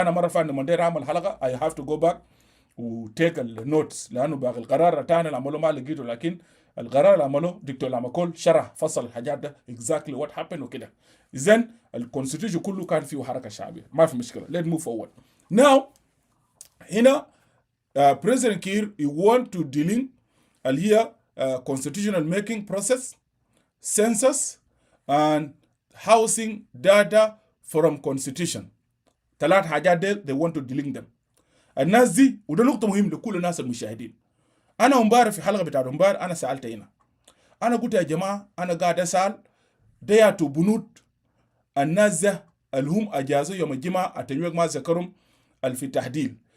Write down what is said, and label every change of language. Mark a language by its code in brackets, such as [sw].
[ar] انا مره فاهم لما داير اعمل حلقه [en] I have to go back [ar] وتيك النوتس، لانه باقي القرار الثاني اللي عملوه ما لقيته، لكن القرار اللي عمله دكتور لاماكول شرح فصل الحاجات ده [en] exactly what happened [ar] وكده. اذا الكونستيتيوشن كله كان فيه حركه شعبيه، ما في مشكله. [en] let's move forward now. هنا President Kiir he want to dealing [ar] اللي هي [en] constitutional making process, census and housing data from constitution. 3 [ar] حاجات دي [en] they want to dealing them. [ar] الناس دي وده نقطة مهم لكل الناس المشاهدين. أنا امبارح في حلقة بتاعت امبارح أنا سألت هنا، أنا قلت يا جماعة أنا قاعد أسأل دياتو بنود الناس ده اللي هم أجازوا يوم الجمعة التنويق ما ذكرهم في التحديل.